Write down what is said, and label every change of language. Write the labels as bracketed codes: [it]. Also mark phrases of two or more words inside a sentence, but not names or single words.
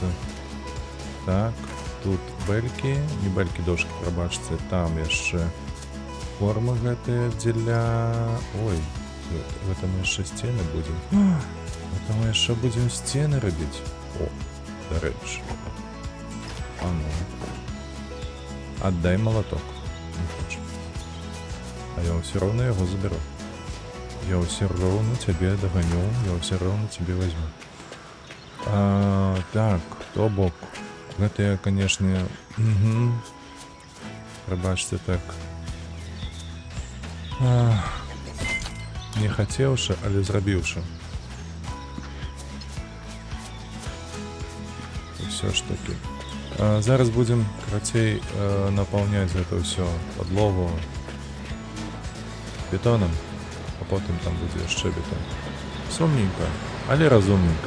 [be] Так, тут бэлькі, не бэлькі, дошкі, прабачце, там яшчэ формы гэтыя дзеля... Ой, гэта мы яшчэ сцены будзем. Гэта мы яшчэ будзем сцены рабіць. О, дарэчы. А ну. [ru] Отдай молоток. Не хочу. А я все равно его заберу. Я все равно тебе догоню. Я все равно тебе возьму. [be] Так, то бок. [ru] Это я, конечно... [be] Пробачьте так. Не хотевши, але зрабіўшы. [ru] Все ж таки. [be] Зараз будем, карацей, [ru] наполнять это все подлогу бетоном, а потом там будет яшчэ бетон. [be] Сумненько, але разумненько.